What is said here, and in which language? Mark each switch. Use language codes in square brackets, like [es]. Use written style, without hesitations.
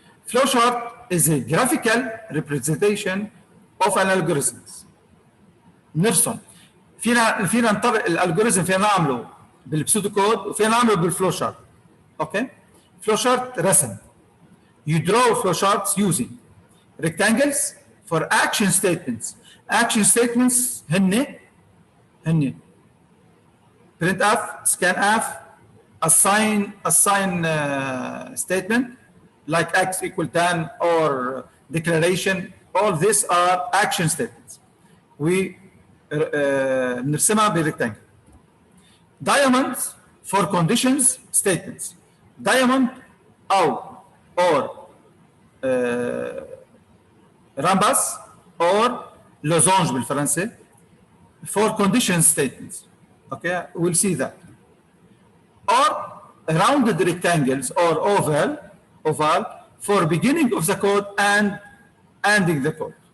[en] Flowchart is a graphical representation of an algorithm. [ar] نرسم فينا نطبق الالجوريزم فينا نعمله بالبسودو كود وفينا نعمله بالفلو شارت. اوكي فلو شارت رسم. [en] You draw flow charts using rectangles for action statements. Action statements هن printf, scanf, assign statement like x equal 10 or declaration. All these are action statements. We [ar] نرسمها بالريكتانجل. [en] Diamonds for conditions statements. Diamond or rambas or losange بالفرنسي for condition statements. Okay, we'll see that. Or rounded rectangles or oval for beginning of the code and ending the code.